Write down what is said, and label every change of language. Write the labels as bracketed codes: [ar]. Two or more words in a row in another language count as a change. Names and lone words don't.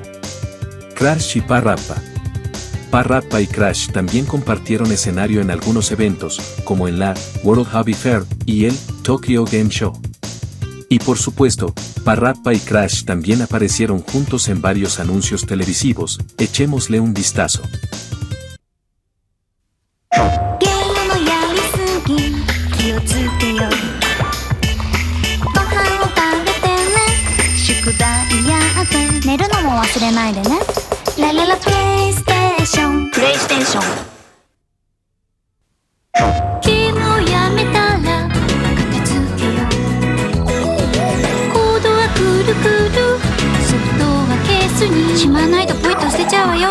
[es] Crash y Parappa. Parappa y Crash también compartieron escenario en algunos eventos, como en la World Hobby Fair y el Tokyo Game Show. Y por supuesto, Parappa y Crash también aparecieron juntos en varios anuncios televisivos. Echémosle un vistazo. [ja] PlayStation ゲームをやめたら片付けようコードはくるくるつにしまわないとポイと捨てちゃうわよ。